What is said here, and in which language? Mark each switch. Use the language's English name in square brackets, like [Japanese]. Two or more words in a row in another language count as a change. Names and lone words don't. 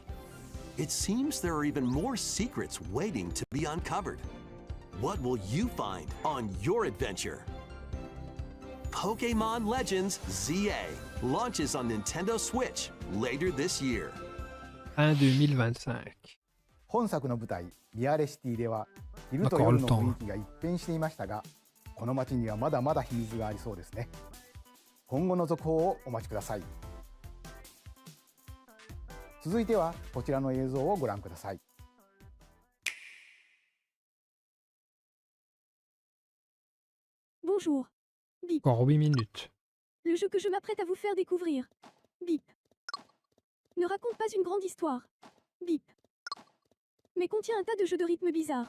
[English] It seems there are even more secrets waiting to be uncovered. What will you find on your adventure? Pokémon Legends ZA launches on Nintendo Switch later this year. 2025. [Japanese] 本作の舞台リアレシティでは昼と夜の雰囲気が一変していましたが、この街にはまだまだ秘密がありそうですね。今後の続報をお待ちください。続いてはこちらの映像をご覧ください。 [French] Bonjour. Bip. Encore 8 minutes. Le jeu que je m'apprête à vous faire découvrir. Bip. Ne raconte pas une grande histoire. Bip. Mais contient un tas de jeux de rythme bizarres.